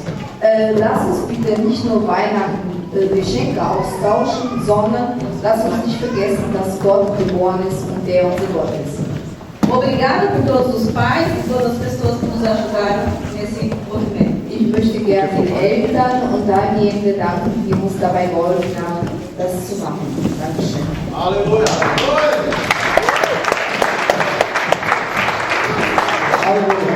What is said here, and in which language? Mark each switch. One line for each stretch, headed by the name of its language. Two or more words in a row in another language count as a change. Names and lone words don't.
German: Lass uns bitte nicht nur Weihnachten Geschenke austauschen, sondern lass uns nicht vergessen, dass Gott geboren ist und der unser Gott ist.
Portuguese: Obrigada por todos os pais e todas as pessoas que nos ajudaram nesse movimento.
German: Ich möchte gerne den Eltern und denjenigen danken, die uns dabei geholfen haben, das zu machen. Dankeschön. Halleluja! Halleluja!